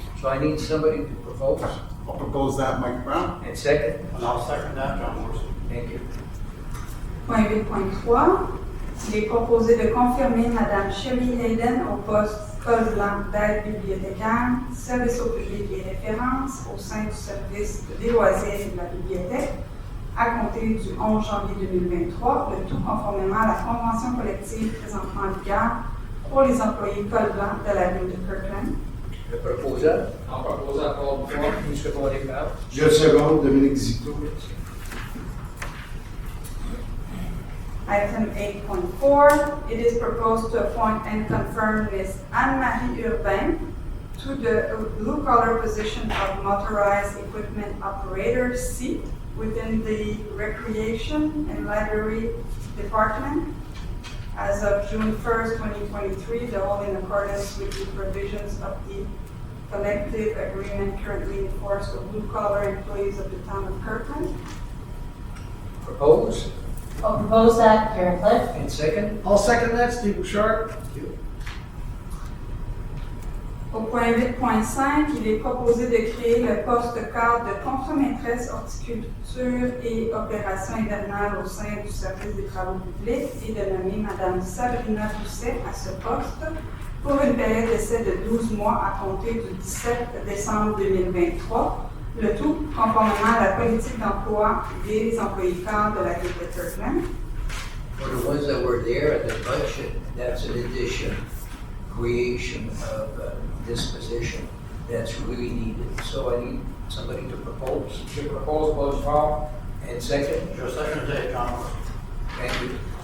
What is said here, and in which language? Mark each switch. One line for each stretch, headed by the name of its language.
English: So I need somebody to propose. I'll propose that, Mike Brown. And second, And I'll second that, John Morrison. thank you.
French: Point 8.3, il est proposé de confirmer Mme Shirley Hayden au poste col blanc d'aide bibliothécaire, service au public et référence au sein du service des loisirs et de la bibliothèque à compter du 11 janvier 2023, le tout conformément à la convention collective présentement en vigueur pour les employés col blanc de la ville de Kirkland. Le proposeur
English: I'll propose that called for.
French: est secondé par. Je le seconde, Dominique Zito.
English: Item 8.4, it is proposed to appoint and confirm Ms. Anne-Marie Urbain to the blue-collar position of motorized equipment operator C within the Recreation and Library Department as of June 1st, 2023, the whole in accordance with the provisions of the collective agreement currently in force for blue-collar employees of the town of Kirkland. Propose. I'll propose that, Karen Cliff. And second, I'll second that, Steve Bouchard.
French: Au point 8.5, il est proposé de créer le poste cadre de contremaîtresse horticulture et opérations hivernales au sein du service des travaux publics et de nommer Mme Sabrina Doucet à ce poste pour une période d'essai de 12 mois à compter du 17 décembre 2023, le tout conformément à la politique d'emploi des employés cadres de la ville de Kirkland.
English: for the ones that were there at the budget, that's an addition, creation of this position that's really needed. So I need somebody to propose.
French: Je propose Buzz Farr.
English: And second,
French: Je
English: second that, John Morrison. thank you.